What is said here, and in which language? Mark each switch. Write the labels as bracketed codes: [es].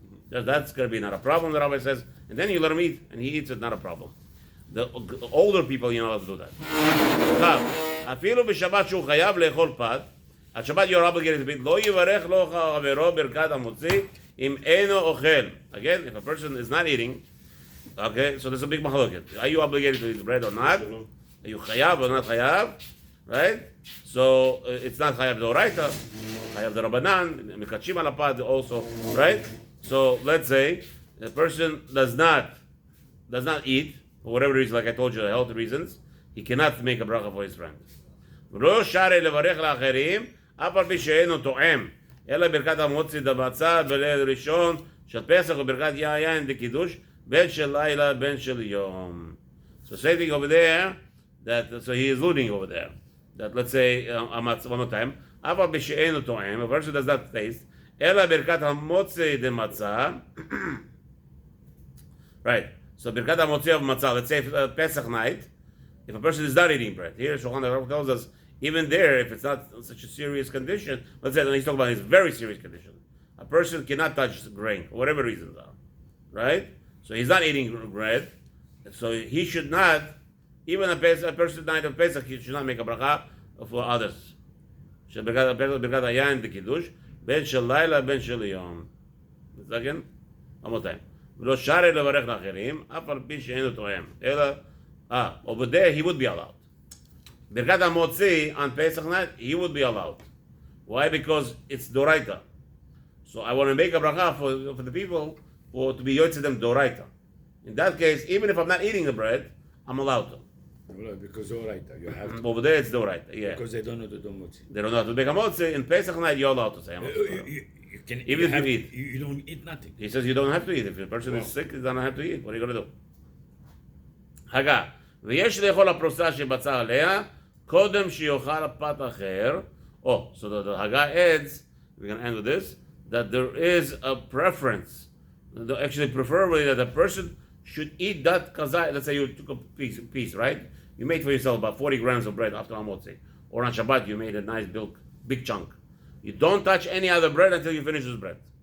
[en] That's going to be not a problem, the rabbi says. And then you let him eat, and he eats it, not a problem. The older people, you're not allowed to do that. [he] אפילו בשבת שהוא חייב לאכול פת, על שבת [en] you're obligated to eat, [he] לא יברך לו חברו ברכת המוציא, אם אינו אוכל. [en] Again, if a person is not eating, okay, so there's a big mahloket. Are you obligated to eat bread or not? Are you chayav or not chayav? Right? So it's not chayav d'oraita, chayav d'rabanan, mikachim al apad also, right? So let's say the person does not eat for whatever reason, like I told you, health reasons, he cannot make a bracha for his friend. [he] ולא שרי לברך לאחרים, אף על פי שאינו תואם, אלא ברכת המוציא דבצד בליל ראשון של פסח וברכת יין דקידוש, בין של לילה בין של יום. [en] So same thing over there, so he is alluding over there, that let's say, one more time, [he] אף על פי שאינו תואם, [en] a person does not taste, [he] אלא ברכת המוציא דמצה, [en] right, so ברכת המוציא of מצה, let's say Pesach night, if a person is not eating bread, here Shulchan Aruch tells us, even there, if it's not such a serious condition, let's say, he's talking about his very serious condition, a person cannot touch grain, for whatever reasons are, right? So he's not eating bread, so he should not, even a person night of Pesach, he should not make a bracha for others. [he] ברכת היין דקידוש, בין של לילה בין של יום. [en] Second, one more time. [he] ולא שרי לברך לאחרים, אף על פי שאינו תואם, אלא, [en] over there he would be allowed. ברכת המוציא on Pesach night, he would be allowed. Why? Because it's doraita. So I want to make a bracha for the people to be yotze them doraita. In that case, even if I'm not eating the bread, I'm allowed to. Because doraita, you have to. Over there it's doraita, yeah. Because they don't know the motzi. They don't know how to make a motzi. In Pesach night, you're allowed to say You can, even if you eat. You don't eat nothing. He says you don't have to eat. If a person is sick, he doesn't have to eat. What are you going to do? [he] הגה, ויש לאכול הפרוסה שבצע עליה, קודם שיאכל פת אחר. [en] Oh, so the Haggah adds, we're going to end with this, that there is a preference, actually preferably that a person should eat that kazai. Let's say you took a piece, right? You made for yourself about 40 grams of bread after Hamotzi. Or on Shabbat you made a nice big chunk. You don't touch any other bread until you finish this bread.